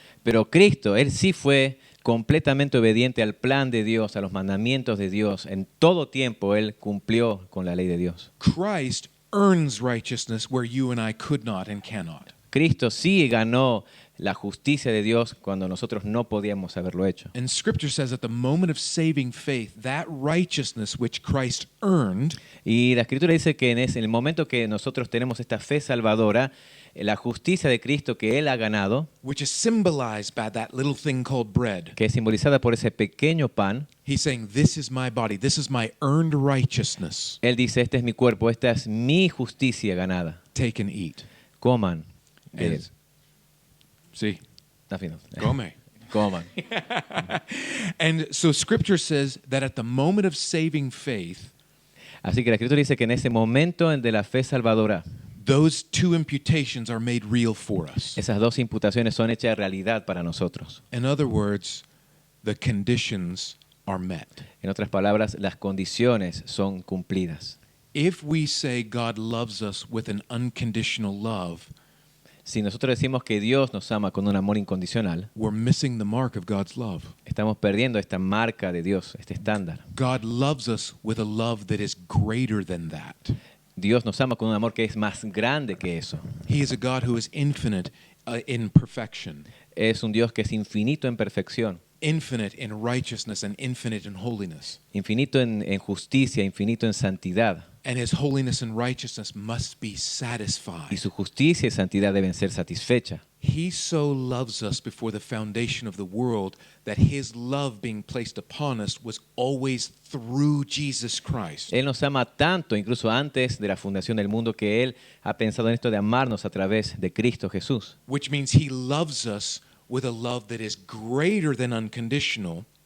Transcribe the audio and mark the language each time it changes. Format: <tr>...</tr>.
<es>Pero Cristo, Él sí fue completamente obediente al plan de Dios, a los mandamientos de Dios. En todo tiempo Él cumplió con la ley de Dios.</es> <en>Christ earns righteousness where you and I could not and cannot.</en> <es>Cristo sí ganó la justicia de Dios cuando nosotros no podíamos haberlo hecho.</es> <en>And Scripture says at the moment of saving faith, that righteousness which Christ earned</en> <es>Y la Escritura dice que en el momento que nosotros tenemos esta fe salvadora, la justicia de Cristo que Él ha ganado,</es> <en>which is symbolized by that little thing called bread.</en> <es>que es simbolizada por ese pequeño pan,</es> <en>He's saying, this is my body. This is my earned righteousness.</en> <es>Él dice, este es mi cuerpo, esta es mi justicia ganada.</es> <en>Take and eat.</en> <es>Coman. de</es> <en>And,</en> <es>él.</es> <en>see,</en> <es>Está fino.</es> <en>come.</en> <es>Coman.</es> <en>And so Scripture says that at the moment of saving faith,</en> <es>Así que la Escritura dice que en ese momento de la fe salvadora,</es> <en>those two imputations are made real for us.</en> <es>esas dos imputaciones son hechas realidad para nosotros.</es> <en>In other words, the conditions are met.</en> <es>En otras palabras, las condiciones son cumplidas.</es> <en>If we say God loves us with an unconditional love,</en> <es>Si nosotros decimos que Dios nos ama con un amor incondicional,</es> <en>we're missing the mark of God's love.</en> <es>estamos perdiendo esta marca de Dios, este estándar.</es> <en>God loves us with a love that is greater than that.</en> <es>Dios nos ama con un amor que es más grande que eso.</es> <en>He is a God who is infinite in perfection,</en> <es>Es un Dios que es infinito en perfección,</es> <en>infinite in righteousness, and infinite in holiness.</en> <es>infinito en justicia, infinito en santidad.</es> <en>And his holiness and righteousness must be</en> <es>Y</es> <en>satisfied.</en> <es>su justicia y santidad deben ser satisfechas.</es> <en>He so loves us before the foundation of the world that his love being placed upon us was always through Jesus Christ.</en> <es>Él nos ama tanto, incluso antes de la fundación del mundo, que Él ha pensado en esto de amarnos a través de Cristo Jesús.</es> <en>Which means he loves us with a love that is greater than unconditional</en>